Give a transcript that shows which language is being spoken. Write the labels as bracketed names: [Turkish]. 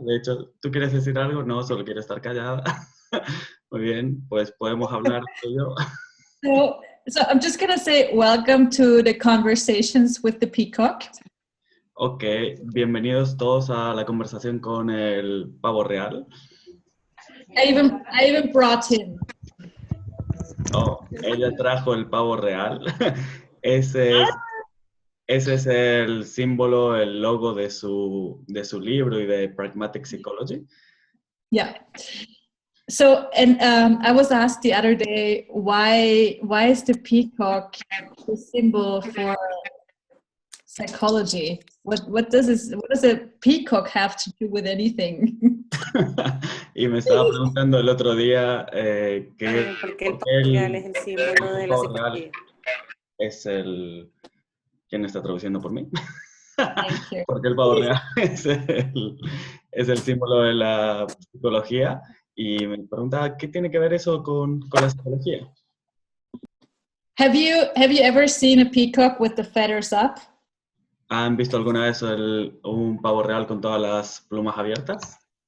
[Spanish] De hecho, ¿tú quieres decir algo? No, solo quiere estar callada. Muy bien, pues podemos hablar tú y yo. [English] So I'm just gonna say welcome to the conversations with the peacock. [Spanish] Ok, bienvenidos todos a la conversación con el pavo real. [English] I even brought him. [Spanish] Oh, ella trajo el pavo real. Ese es el símbolo, el logo de su libro y de Pragmatic Psychology. [English] Yeah. So, and I was asked the other day, why is the peacock the symbol for psychology? What does a peacock have to do with anything? [Spanish] Y me estaba preguntando el otro día porque el pavo real es el símbolo de la psicología. Es el... ¿Quién está traduciendo por mí? [English] Thank you. [Spanish] Porque el pavo real es el símbolo de la psicología. Y me preguntaba, ¿qué tiene que ver eso con la psicología? [English] Have you ever seen a peacock with the feathers up? [Spanish] ¿Han visto alguna vez un pavo real con todas las plumas abiertas?